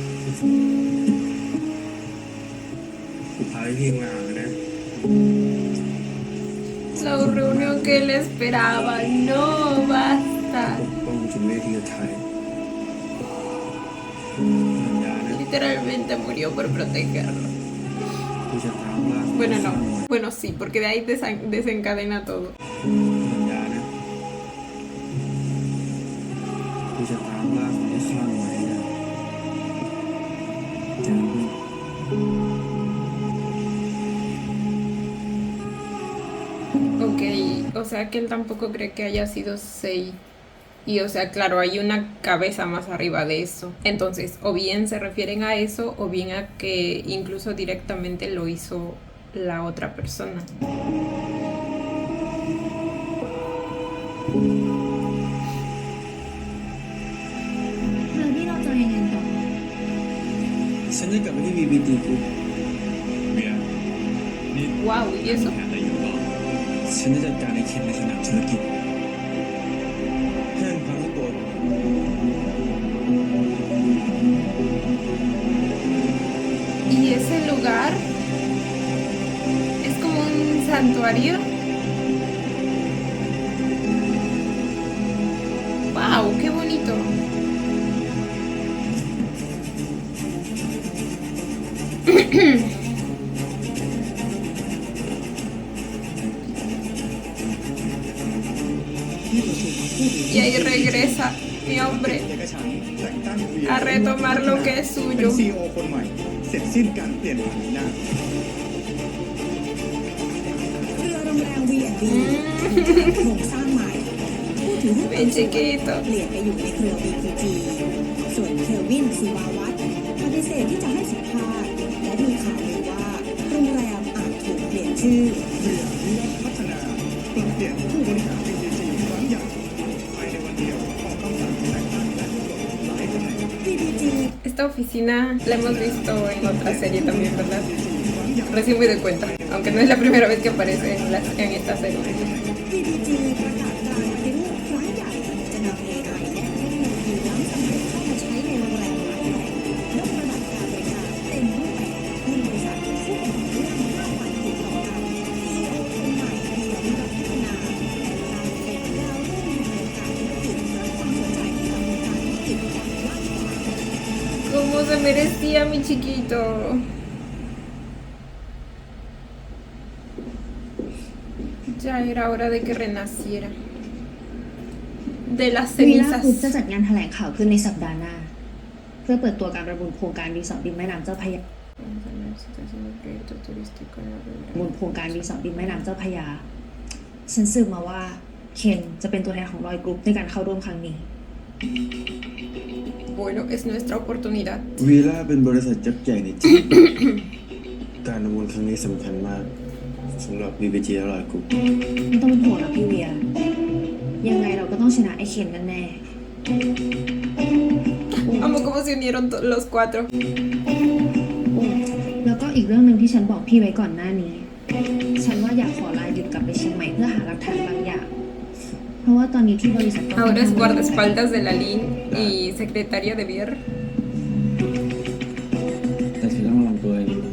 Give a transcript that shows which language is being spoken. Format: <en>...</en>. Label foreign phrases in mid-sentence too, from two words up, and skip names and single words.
<th>กูพาพี่มานะ</th> <es>La reunión que él esperaba. No, basta.</es> <th>ปกป้องจนเวทีสุดท้ายสัญญานะ</th> <es>Literalmente murió por protegerlo.</es> <th>กูจะตามล่า</th> <es>Bueno, no. Bueno, sí, porque de ahí desencadena todo.</es> <th>สัญญานะกูจะตามล่าคนที่ฆ่ามึงให้ได้เจอกู</th> <es>Ok, o sea que él tampoco cree que haya sido Sei. Y o sea, claro, hay una cabeza más arriba de eso. Entonces, o bien se refieren a eso, o bien a que incluso directamente lo hizo la otra persona.</es> <th>แล้วนี่เราจะยังไงต่อ ฉันจะกลับไปที่ BBT กู เบียร์นี่</th> <es>Wow, ¿y eso?</es> <th>แผนอะไรอยู่หรอ ฉันจะจัดการไอ้เคนในสนามธุรกิจให้มันพังทั้งตัว</th> <es>Y ese lugar es como un santuario. Wow, qué bonito. Y ahí regresa mi hombre</es> <th>เอกฉันท์แต่งตั้งเวีย</th> <es>a retomar lo que es</es> <th>เป็น</th> <es>suyo.</es> <th>ซีอีโอคนใหม่ เสร็จสิ้นการเปลี่ยนผ่านนี้นะ เรือโรงแรม V&B โครงสร้างใหม่ผู้ถือหุ้น</th> <es>Bien chiquito.</es> <th>เปลี่ยนไปอยู่ในเครือ BPG ส่วนเควินศิวาวัฒน์ปฏิเสธที่จะให้สัมภาษณ์และมีข่าวลือว่าโรงแรมอาจถูกเปลี่ยนชื่อ เรือวิวัฒน์พัฒนาปรับเปลี่ยนผู้บริหาร BPG ครั้งใหญ่ภายในวันเดียวออกคำสั่งแต่งตั้งและปลดหลายตำแหน่ง BPG</th> <es>Esta oficina la hemos visto en otra serie también, ¿verdad? Recién me doy cuenta, aunque no es la primera vez que aparece en esta serie.</es> <th>BPG ประกาศการปฏิรูปครั้งใหญ่จะนำ AI และเทคโนโลยีล้ำสมัยเข้ามาใช้ในโรงแรมหลายแห่งยกระดับการบริการเต็มรูปแบบให้บริษัทผู้ต่อเนื่อง5 วันติดต่อกัน CEO คนใหม่เดียววิวัฒน์พัฒนาแต่งตั้งเป็นดาวรุ่งในวงการธุรกิจและความสนใจทางวงการธุรกิจอย่างกว้างขวาง</th> <es>Como se merecía mi chiquito. Ya era hora de que renaciera. De las</es> <th>วีล่า cenizas. กรุ๊ปจะจัดงานแถลงข่าวขึ้นในสัปดาห์หน้า เพื่อเปิดตัวการประมูลโครงการรีสอร์ทริมแม่น้ำเจ้าพระยามูลโครงการรีสอร์ทริมแม่น้ำเจ้าพระยา ฉันสืบมาว่าเคนจะเป็นตัวแทนของรอยกรุ๊ปในการเข้าร่วมครั้งนี้</th> <es>Bueno, es nuestra oportunidad.</es> <th>วีล่าเป็นบริษัทยักษ์ใหญ่ในจีน การประมูลครั้งนี้สำคัญมากสำหรับ BBG และรอยกรุ๊ป ไม่ต้องเป็นห่วงนะพี่เวีย ยังไงเราก็ต้องชนะไอ้เคนแน่</th> <es>Amo cómo se unieron los cuatro.</es> <th>ๆโอ้แล้วก็อีกเรื่องหนึ่งที่ฉันบอกพี่ไว้ก่อนหน้านี้ ฉันว่าอยากขอลาหยุดกลับไปเชียงใหม่เพื่อหาหลักฐานบางอย่าง เพราะว่าตอนนี้ที่บริษัทก็</th> <es>Ahora es guardaespaldas de la Lin y secretaria de Bier.</es> <th>แต่ฉันต้องระวังตัวเอง</th>